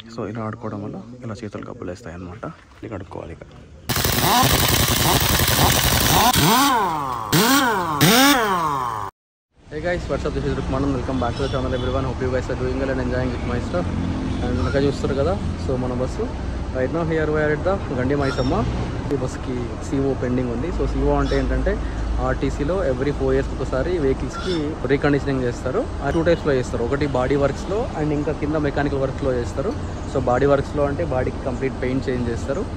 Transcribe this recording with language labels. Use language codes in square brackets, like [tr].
[te] ఇలా ఆడుకోవడం వల్ల ఇలా చేతులు కప్పులు వేస్తాయి అన్నమాట. ఇలా కడుక్కోవాలి. ఇక [en] Hey guys, what's up? This is Rukman. Welcome back to the channel everyone. Hope you guys are doing well and enjoying with my stuff. And [te] naka chustaru kada. [en] So [te] mana basu [en] right now here we are at the Gandi Maisamma. [te] ఈ బస్కి CO pending ఉంది. So CO అంటే ఏంటంటే ఆర్టీసీలో [en] every 4 years [te] ఒకసారి వెహికల్స్కి రీకండిషనింగ్ చేస్తారు. ఆ 2 టైప్స్లో చేస్తారు. ఒకటి బాడీ వర్క్స్లో అండ్ ఇంకా కింద మెకానికల్ వర్క్స్లో చేస్తారు. సో బాడీ వర్క్స్లో అంటే బాడీకి కంప్లీట్ పెయింట్ చేంజ్ చేస్తారు.